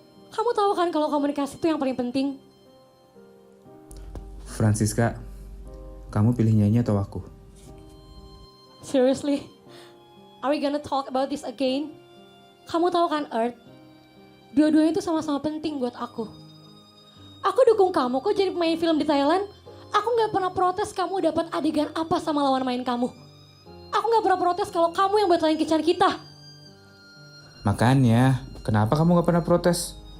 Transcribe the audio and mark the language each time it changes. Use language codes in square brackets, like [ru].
[id] Kamu tahu kan kalau komunikasi itu yang paling penting. Francisca, kamu pilih nyanyi atau aku? [en] Seriously? Are we gonna talk about this again? [id] Kamu tahu kan Earth? Dua-duanya itu sama-sama penting buat aku. Aku dukung kamu kok jadi pemain film di Thailand. Aku gak pernah protes kamu dapat adegan apa sama lawan main kamu. Aku gak pernah protes kalau kamu yang batalin kencan kita. Makanya, kenapa kamu gak pernah protes?